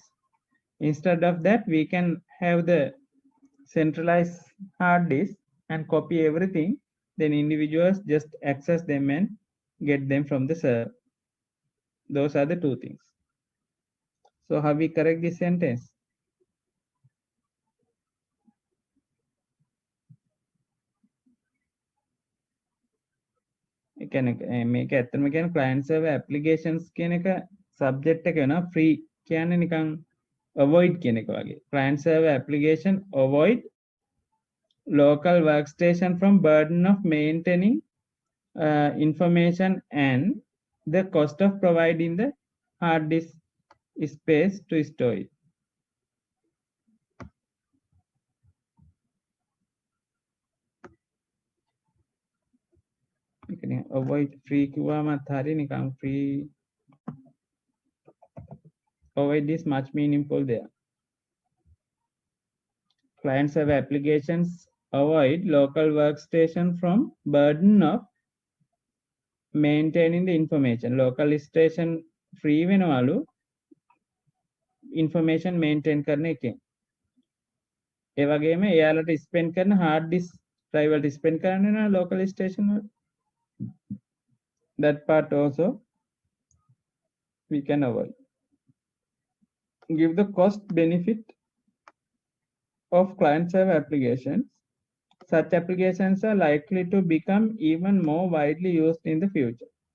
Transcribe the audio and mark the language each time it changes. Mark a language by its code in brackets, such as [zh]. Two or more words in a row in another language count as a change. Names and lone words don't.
[en] Instead of that, we can have the centralized hard disk and copy everything, then individuals just access them and get them from the server. Those are the two things. So how we correct this sentence? [si] මේක ඇත්තම කියන [en] client server applications [si] කියන එක subject එක වෙනවා. free කියන්නේ නිකන් avoid කියන එක වගේ. [en] client server application avoid local workstation from burden of maintaining information and the cost of providing the hard disk space to store it. avoid free [si] කිව්වමත් හරි නිකන් [en] free avoid is much meaningful there. Client server applications avoid local workstation from burden of maintaining the information. Local station free [si] වෙනවලු [en] information maintain [si] කරන එකෙන්. ඒ වගේම එයාලට spend කරන [en] hard disk drive [si] වලට spend කරන්න වෙනවා local station වල. [en] That part also we can avoid. Give the cost benefit of client server applications. Such applications are likely to become even more widely used in the future.